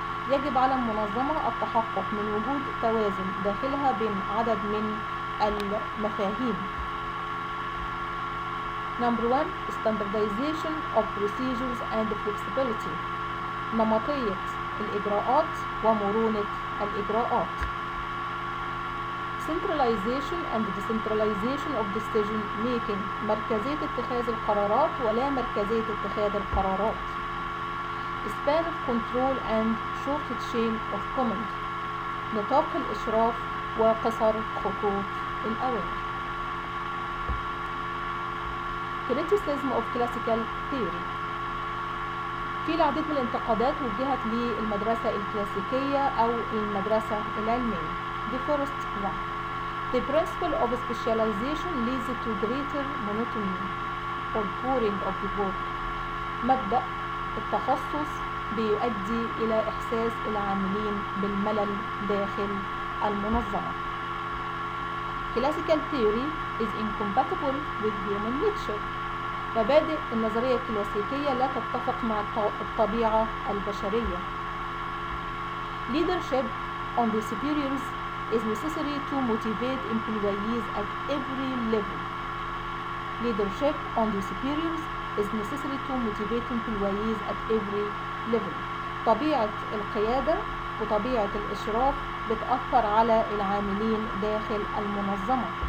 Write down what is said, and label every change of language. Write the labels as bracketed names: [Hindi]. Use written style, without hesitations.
[Arabic] يجب على المنظمة التحقق من وجود توازن داخلها بين عدد من المفاهيم. [English] Number 1. Standardization of procedures and flexibility. [Arabic] نمطية الإجراءات ومرونة الإجراءات. [English] Centralization and decentralization of decision making. [Arabic] مركزية اتخاذ القرارات ولا مركزية اتخاذ القرارات. [English] Span of control and short chain of command. [Arabic] نطاق الإشراف وقصر خطوط الأوامر. [English] Criticism of classical theory. [Arabic] في العديد من الانتقادات وجهت للمدرسة الكلاسيكية أو المدرسة العلمية. [English] The first one. The principle of specialization leads to greater monotony or boring of the work. [Arabic] مبدأ التخصص بيؤدي إلى إحساس العاملين بالملل داخل المنظمة. [English] Classical theory is incompatible with human nature. [Arabic] مبادئ النظرية الكلاسيكية لا تتفق مع الطبيعة البشرية. [English] Leadership on the superiors is necessary to motivate employees at every level. Leadership on the superiors is necessary to motivate employees at every level. [Arabic] طبيعة القيادة وطبيعة الإشراف بتأثر على العاملين داخل المنظمة.